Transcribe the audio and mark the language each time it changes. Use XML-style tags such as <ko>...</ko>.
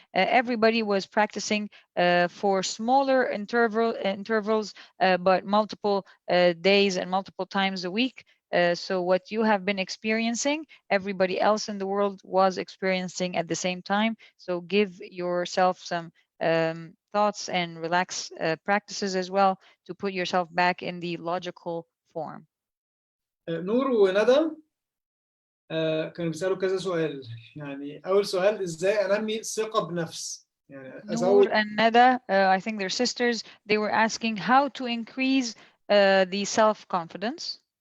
<en>Everybody was practicing for smaller intervals, but multiple days and multiple times a week. So what you have been experiencing, everybody else in the world was experiencing at the same time. So give yourself some thoughts and relax practices as well to put yourself back in the logical form.</en> <ar>نور وندى كانوا بيسألوا كذا سؤال. يعني أول سؤال إزاي أنمي ثقة بنفس؟ يعني</ar> <en>Noor and Nada, I think they're sisters, they were asking how to increase the self-confidence.</en>